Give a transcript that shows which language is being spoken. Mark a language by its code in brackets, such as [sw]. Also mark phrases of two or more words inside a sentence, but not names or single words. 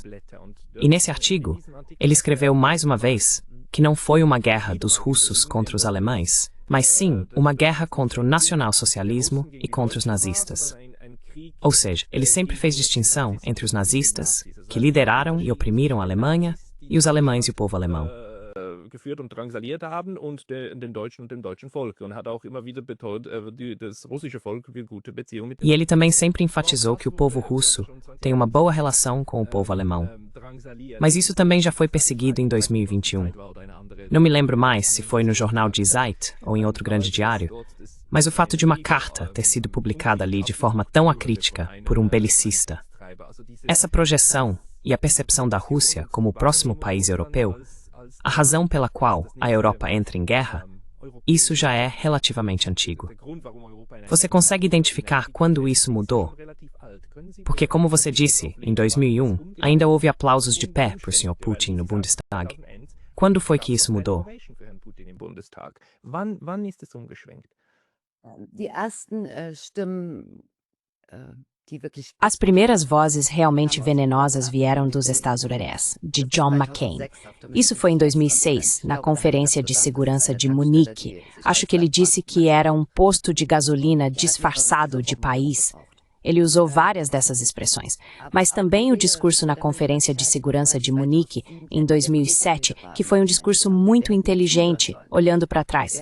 [pt] E nesse artigo, ele escreveu mais uma vez que não foi uma guerra dos russos contra os alemães, mas sim uma guerra contra o nacionalsocialismo e contra os nazistas. Ou seja, ele sempre fez distinção entre os nazistas, que lideraram e oprimiram a Alemanha, e os alemães e o povo alemão. [de] Geführt und drangsaliert haben und den Deutschen und dem deutschen Volk. Und hat auch immer wieder betont, das russische Volk will gute Beziehungen mit. [pt] E ele também sempre enfatizou que o povo russo tem uma boa relação com o povo alemão. Mas isso também já foi perseguido em 2021. Não me lembro mais se foi no jornal Die Zeit ou em outro grande diário, mas o fato de uma carta ter sido publicada ali de forma tão acrítica por um belicista. Essa projeção e a percepção da Rússia como o próximo país europeu, a razão pela qual a Europa entra em guerra, isso já é relativamente antigo. Você consegue identificar quando isso mudou? Porque, como você disse, em 2001, ainda houve aplausos de pé por Sr. Putin no Bundestag. Quando foi que isso mudou? [de] Wann ist es umgeschwenkt? Die ersten Stimmen, die wirklich. [pt] As primeiras vozes realmente venenosas vieram dos Estados Unidos, de John McCain. Isso foi em 2006, na Conferência de Segurança de Munique. Acho que ele disse que era um posto de gasolina disfarçado de país. Ele usou várias dessas expressões, mas também o discurso na Conferência de Segurança de Munique, em 2007, que foi um discurso muito inteligente, olhando para trás.